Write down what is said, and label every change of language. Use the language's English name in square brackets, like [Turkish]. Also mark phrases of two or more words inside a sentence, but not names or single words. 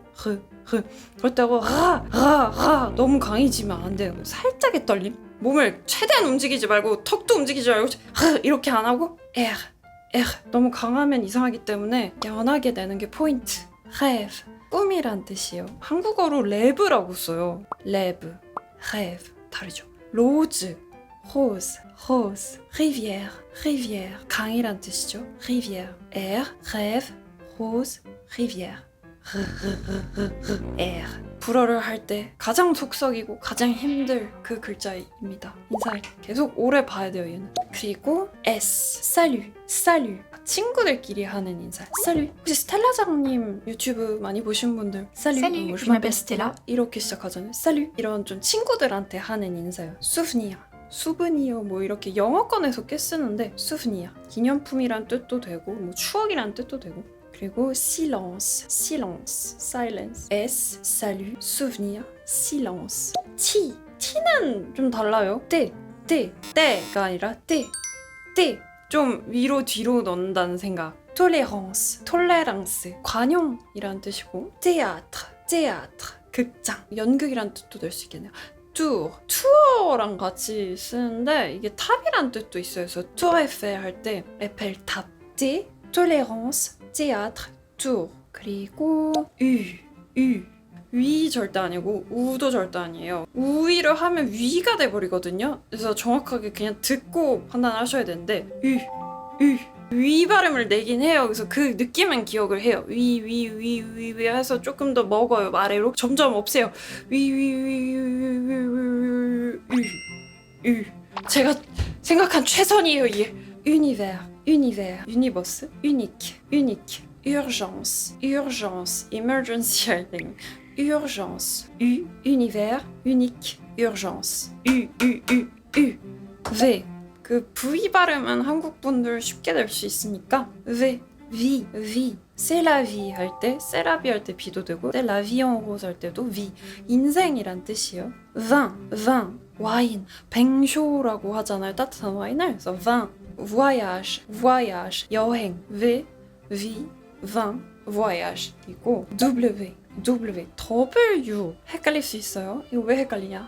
[Korean] 그렇다고 너무 강해지면 안 돼요. 살짝의 떨림. 몸을 최대한 움직이지 말고 턱도 움직이지 말고 이렇게 안 하고 너무 강하면 이상하기 때문에 연하게 내는 게 포인트. rêve. 꿈이란 뜻이에요. 한국어로 랩이라고 써요. rêve. 다르죠. rose. rivière. 강이란 뜻이죠. rivière. [French] rêve, rose, rivière. [Korean] 불어를 할 때 가장 속삭이고 가장 힘들 그 글자입니다. 인사를 계속 오래 봐야 돼요, 얘는. 그리고 S. salut. 친구들끼리 하는 인사. salut. 혹시 스텔라장님 유튜브 많이 보신 분들 salut, [French] je m'appelle Stella. [Korean] 이렇게 시작하잖아요. salut. 이런 좀 친구들한테 하는 인사예요. souvenir 뭐 이렇게 영어권에서 꽤 쓰는데 souvenir. 기념품이란 뜻도 되고 뭐 추억이란 뜻도 되고. 그리고 silence. [French] S, salut, souvenir, silence. [Korean] T는 좀 달라요. 때가 아니라 때. 좀 위로 뒤로 넣는다는 생각. tolérance. 관용이란 뜻이고. théâtre. 극장. 연극이란 뜻도 될 수 있겠네요. 투어랑 같이 쓰는데 이게 탑이란 뜻도 있어요. 그래서 tour Eiffel 할 때 에펠탑. [French] tolérance, théâtre, tour. [Korean] 그리고 위 절대 아니고 우도 절대 아니에요. 우위를 하면 위가 돼버리거든요. 그래서 정확하게 그냥 듣고 판단하셔야 되는데 위 발음을 내긴 해요. 그래서 그 느낌은 기억을 해요. 위 해서 조금 더 먹어요. 아래로 점점 없애요. 제가 생각한 최선이에요. [French] 이게 univers, universe, unique, urgence, emergency [Korean] 할 때는 [French] urgence, univers, unique, urgence, V. [Korean] 그 V 발음은 한국 분들 쉽게 낼 수 있으니까 V. [French] C'est la vie [Korean] 할 때, [French] c'est la vie [Korean] 할 때 [French] B도 되고, c'est la vie en rose [Korean] 할 때도 [French] V. [Korean] 인생이란 뜻이에요. vin, 와인, 뱅쇼라고 하잖아요. 따뜻한 와인을. [French] 그래서 vin, voyage, 여행, vin, voyage. [Korean] 그리고 W, W 헷갈릴 수 있어요. 이거 왜 헷갈리냐?